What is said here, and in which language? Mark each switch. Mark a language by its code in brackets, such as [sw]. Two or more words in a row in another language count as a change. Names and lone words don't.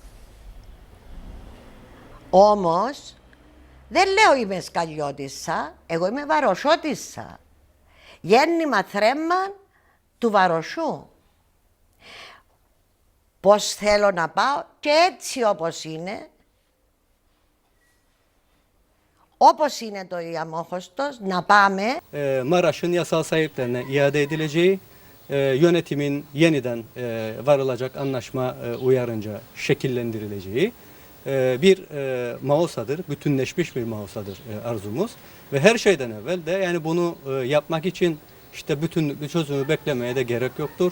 [el] Όμως, δεν λέω είμαι σκαλιώτισσα, εγώ είμαι βαροσότισσα. Γέννημα θρέμμα του Βαροσού. Πώς θέλω να πάω και έτσι όπως είναι το Αμμόχωστος, να πάμε. [tr] Maraş'ın yasal sahiplerine iade edileceği, yönetimin yeniden varılacak anlaşma uyarınca şekillendirileceği bir Mausa'dır, bütünleşmiş bir Mausa'dır arzumuz. Ve her şeyden evvel de yani bunu yapmak için işte bütünlüklü çözümü beklemeye de gerek yoktur.